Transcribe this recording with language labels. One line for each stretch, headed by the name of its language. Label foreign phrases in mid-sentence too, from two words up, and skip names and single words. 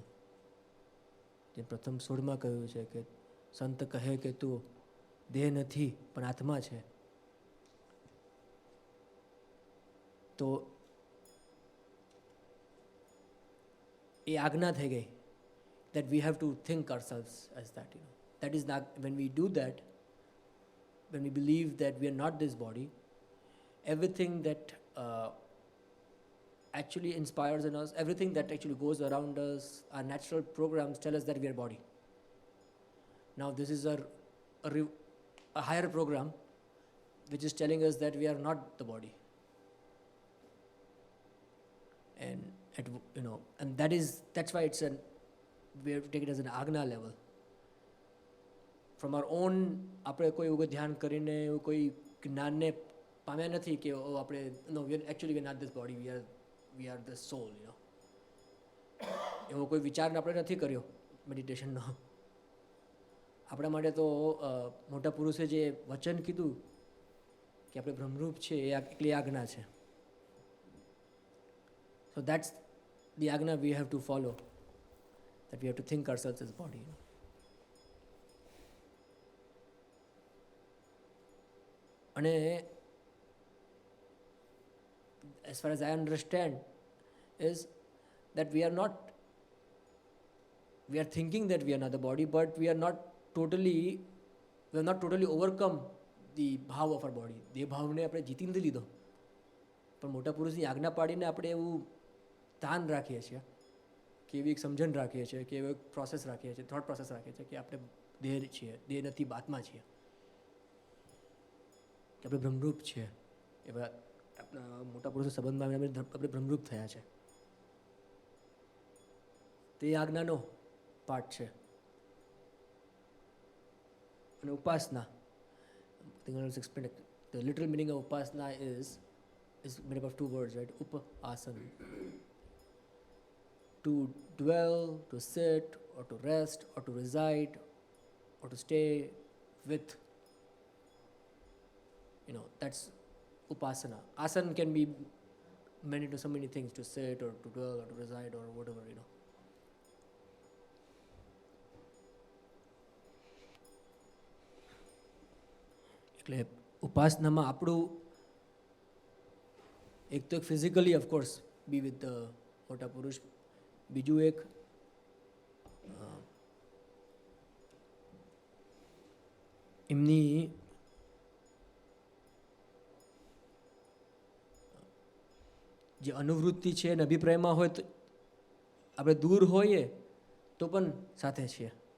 Gujarati: જે પ્રથમ 16માં કહ્યું છે કે સંત કહે કે તું દેહ નથી પણ આત્મા છે. તો એ આજ્ઞા થઈ ગઈ,
English: that we have to think ourselves as that, that is not, when we do that, when we believe that we are not this body, everything that actually inspires in us, everything that actually goes around us, our natural programs tell us that we are body. Now this is a higher program which is telling us that we are not the body. And and that's why we have to take it as an આજ્ઞા level. From our own,
Gujarati: આપણે કોઈ એવું ધ્યાન કરીને એવું કોઈ જ્ઞાનને પામ્યા નથી કે આપણે
English: actually we are not this body, we are the soul,
Gujarati: એવો કોઈ વિચાર આપણે નથી કર્યો મેડિટેશનનો. આપણા માટે તો મોટા પુરુષે જે વચન કીધું કે આપણે બ્રહ્મરૂપ છે એ એકલી આજ્ઞા છે.
English: So that's the ajna we have to follow, that we have to think ourselves as body. And as far as I understand is that we are thinking that we are not the body, but we have not totally overcome the bhav of our body.
Gujarati: દેહ ભાવને આપણે જીતી નથી લીધો, પણ મોટા પુરુષની આજ્ઞા પાડીને આપણે એવું તાન રાખીએ છીએ, કે એવી એક સમજણ રાખીએ છીએ, કે એવો એક પ્રોસેસ રાખીએ છીએ,
English: thought process
Gujarati: રાખીએ છીએ કે આપણે દેહ છીએ, દેહ નથી આત્મા છીએ, કે આપણે બ્રહ્મરૂપ છીએ. એવા આપણા મોટા પુરુષો સંબંધમાં આપણે બ્રહ્મરૂપ થયા છે. તે આજ્ઞાનો પાઠ છે. અને ઉપાસના,
English: the literal meaning of upasana is made up of two words, right? Upasana, to dwell, to sit, or to rest, or to reside, or to stay with. That's upasana. Asana can be meant into so many things, to sit or to dwell or to reside or whatever,
Gujarati: એટલે ઉપાસનામાં આપણું એક તો
English: physically of course be with the
Gujarati: મોટા પુરુષ, બીજું એક એમની જે અનુવૃત્તિ છે અને અભિપ્રાયમાં હોય તો આપણે દૂર હોઈએ તો પણ સાથે છીએ.